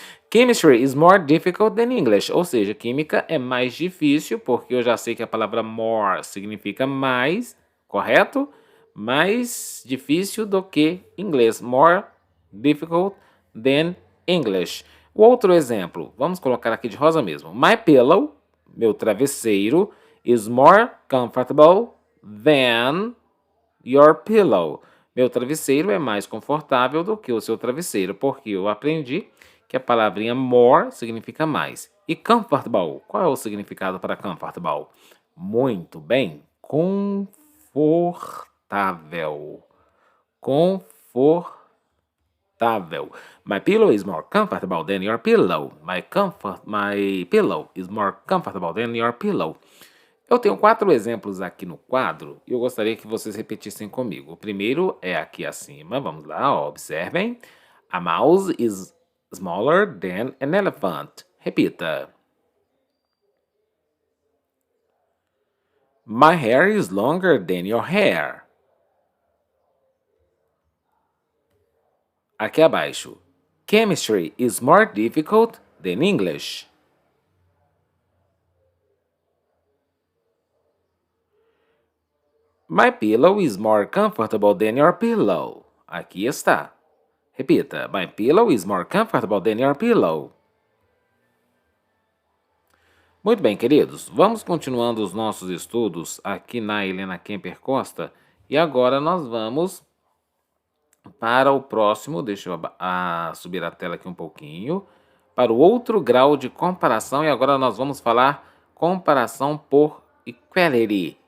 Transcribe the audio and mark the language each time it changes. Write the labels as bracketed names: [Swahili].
[English] Chemistry is more difficult than English. [Portuguese] Ou seja, química é mais difícil, porque eu já sei que a palavra more significa mais, correto? Mais difícil do que inglês. [English] More difficult than English. [Portuguese] O outro exemplo, vamos colocar aqui de rosa mesmo. [English] My pillow, [Portuguese] meu travesseiro, [English] is more comfortable than your pillow. [Portuguese] Meu travesseiro é mais confortável do que o seu travesseiro, porque eu aprendi que a palavrinha more significa mais. E comfortable, qual é o significado para comfortable? Muito bem, confortável. Confortável. [English] My pillow is more comfortable than your pillow. My pillow is more comfortable than your pillow. [Portuguese] Eu tenho 4 exemplos aqui no quadro e eu gostaria que vocês repetissem comigo. O primeiro é aqui acima, vamos lá, ó, observem. [English] A mouse is smaller than an elephant. Repita. My hair is longer than your hair. [Portuguese] Aqui abaixo. [English] Chemistry is more difficult than English. My pillow is more comfortable than your pillow. [Portuguese] Aqui está. Repita. [English] My pillow is more comfortable than your pillow. [Portuguese] Muito bem, queridos. Vamos continuando os nossos estudos aqui na Helena Kemper Costa. E agora nós vamos para o próximo. Deixa eu subir a tela aqui um pouquinho. Para o outro grau de comparação. E agora nós vamos falar comparação por equality.